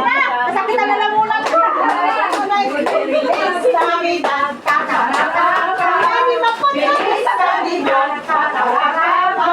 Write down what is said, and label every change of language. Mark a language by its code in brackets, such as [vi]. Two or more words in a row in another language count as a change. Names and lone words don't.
[tl] Masakit na lalamunan ko. [es] Feliz Navidad, kaka-kaka. Feliz Navidad, kaka-kaka.